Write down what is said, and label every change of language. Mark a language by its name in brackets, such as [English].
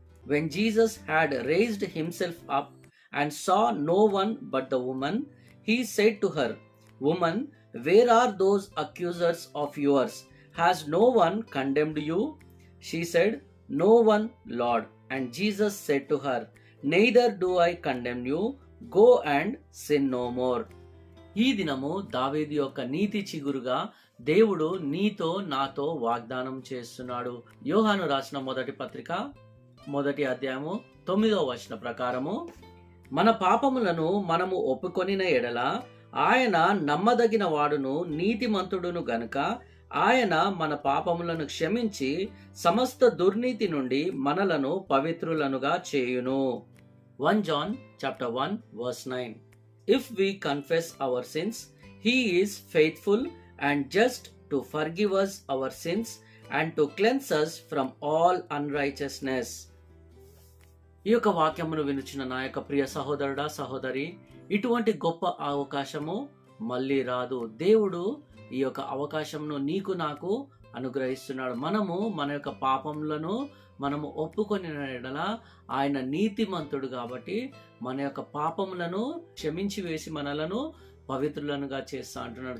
[English] When Jesus had raised himself up and saw no one but the woman, he said to her, Woman, where are those accusers of yours? Has no one condemned you? She said, No one, Lord. And Jesus said to her, Neither do I condemn you. Go and sin no more. [Telugu] ఈ దినము దావీదు యొక్క నీతి చిగురుగా దేవుడు నీతో నాతో వాగ్దానం చేస్తున్నాడు. యోహాను రాసిన మొదటి పత్రిక 1వ అధ్యాయము 9వ వచనం ప్రకారము, మన పాపములను మనము ఒప్పుకొనిన ఎడల ఆయన నమ్మదగిన వాడును నీతిమంతుడును గనుక ఆయన మన పాపములను క్షమించి సమస్త దుర్నీతి నుండి మనలను పవిత్రులనుగా చేయును. [English] 1 John chapter 1 verse 9. If we confess our sins, he is faithful and just to forgive us our sins and to cleanse us from all unrighteousness. [Telugu] ఈ యొక్క వాక్యమును వినుచున్న నా యొక్క ప్రియ సహోదరుడా, సహోదరి, ఇటువంటి గొప్ప అవకాశము మళ్ళీ రాదు. దేవుడు ఈ యొక్క అవకాశంను నీకు నాకు అనుగ్రహిస్తున్నాడు. మనము మన యొక్క పాపములను మనము ఒప్పుకొని ఎడల ఆయన నీతిమంతుడు కాబట్టి మన యొక్క పాపములను క్షమించి వేసి మనలను పవిత్రులనుగా చేస్తా అంటున్నాడు.